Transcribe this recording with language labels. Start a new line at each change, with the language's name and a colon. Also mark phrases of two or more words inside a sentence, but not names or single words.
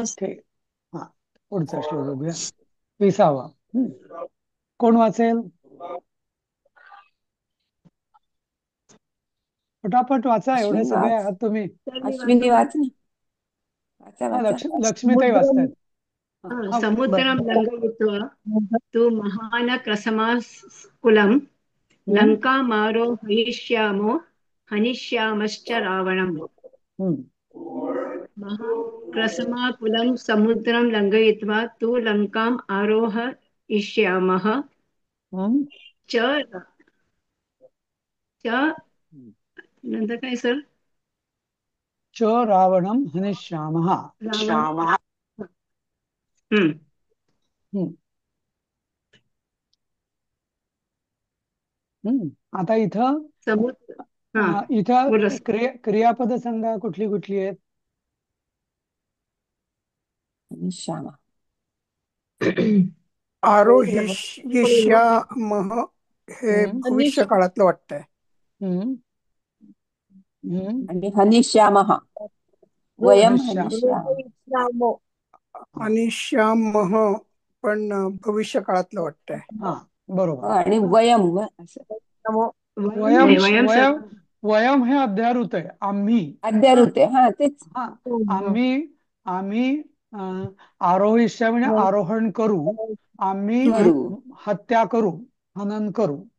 Marathi: ठीक. हा, पुढचा श्लोक बघूया, 20वा. कोण वाचेल? पटापट वाचा, एवढे सगळे आहात तुम्ही. अश्विनी वाच ना. वाचा हा, वाचा. लक्ष्मीताई वाचतायत.
Sanskrit: समुद्रं लङ्घयित्वा तु महानक्रसमाकुलं लङ्कामारोहयिष्यामो हनिष्यामश्च रावणम्. महाक्रसमाकुलं समुद्रं लङ्घयित्वा तु लङ्काम् आरोहयिष्यामः च
Marathi: नंतर काय सर?
Sanskrit: च रावणं हनिष्यामः.
Marathi: आता इथं क्रियापद सांगा, कुठली कुठली आहेत? हनिष्यामः, आरोहिष्यामः हे भविष्य काळातलं वाटतंय.
Sanskrit: आणि हनिष्यामः, वयम हनिष्यामः.
Marathi: हनिष्यामः पण भविष्य काळातलं वाटतंय. हा, बरोबर. आणि वयम असं. वयम हे अध्यारूत आहे. आम्ही अध्यारूत आहे. हा, तेच. हा, आम्ही आरोहिष्य म्हणजे आरोहण करू, आम्ही हत्या करू, हनन करू.